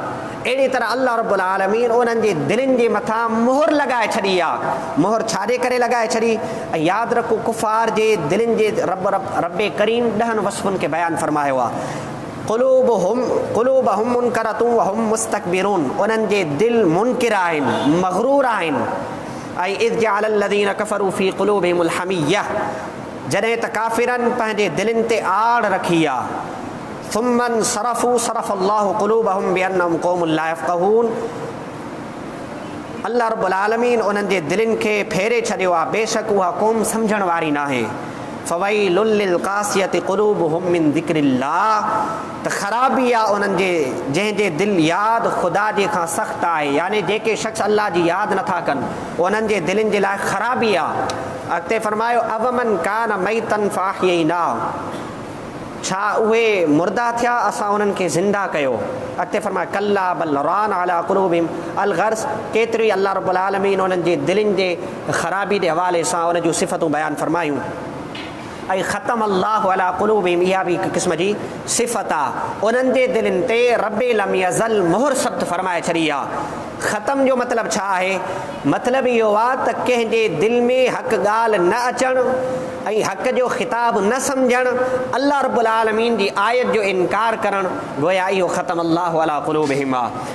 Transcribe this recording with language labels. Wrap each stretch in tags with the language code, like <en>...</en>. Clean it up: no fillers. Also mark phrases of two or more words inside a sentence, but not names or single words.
<sd>अहिड़ी तरह अल्लाह रब्बुल आलमीन उन्हनि जे दिलनि जे मथां मुहर लॻाए छॾी आहे। मुहर छाजे करे लॻाए छॾी? ऐं यादि रखो कुफ़ार जे दिलनि जे रब करीम 10 वस्फ़ुनि खे बयानु फरमायो आहे।</sd> <ar>قلوبهم منكرة وهم مستكبرون,</ar> <sd>उन्हनि जे दिलि मुनकिर आहिनि, मग़रूर आहिनि।</sd> <ar>ऐं إذ جعل الذين كفروا في قلوبهم الحمية,</ar> <sd>जॾहिं त काफ़िरनि पंहिंजे दिलनि ते आड़ रखी आहे।</sd> <ar>ثم انصرفوا صرف الله قلوبهم بأنهم قوم لا يفقهون,</ar> <sd>अल्लाह रब्बुल आलमीन उन्हनि जे दिलनि खे फेरे छॾियो आहे, बेशक उहा क़ौम सम्झण वारी नाहे।</sd> <ar>فويل للقاسية قلوبهم من ذكر الله,</ar> <sd>त ख़राबी आहे उन्हनि जे जंहिंजे दिलि यादि ख़ुदा जे खां सख़्तु आहे। यानी जेके शख़्स अल्लाह जी यादि नथा कनि उन्हनि जे दिलनि जे लाइ ख़राबी आहे। अॻिते फरमायो</sd> <ar>أومن كان ميتا فأحييناه,</ar> <sd>छा उहे मुर्दा थिया असां उन्हनि खे ज़िंदा कयो। अॻिते फरमायो</sd> <ar>كلا بل ران على قلوبهم الغرس,</ar> <sd>केतिरी अल्लाह रब्बुल आलमीन उन्हनि जे दिलनि जे ख़राबी जे हवाले सां उन जूं सिफ़तूं बयानु फरमायूं। ऐं</sd> <ar>ختم الله على قلوبهم,</ar> <sd>इहा बि हिकु क़िस्म जी सिफ़त आहे। उन्हनि जे दिलनि ते रब्बे</sd> <ar>لم يزل</ar> <sd>मुहर सब्त फरमाए छॾी आहे। ख़तम जो मतिलबु छा आहे? मतिलबु इहो आहे त कंहिंजे दिलि में हक़ ॻाल्हि न अचणु ऐं हक़ जो ख़िताब न सम्झणु, अल्लाह रब्बुल आलमीन जी आयत जो इनकार करणु, गोया इहो</sd> <ar>ختم الله على قلوبهم</ar> <sd>आहे।</sd>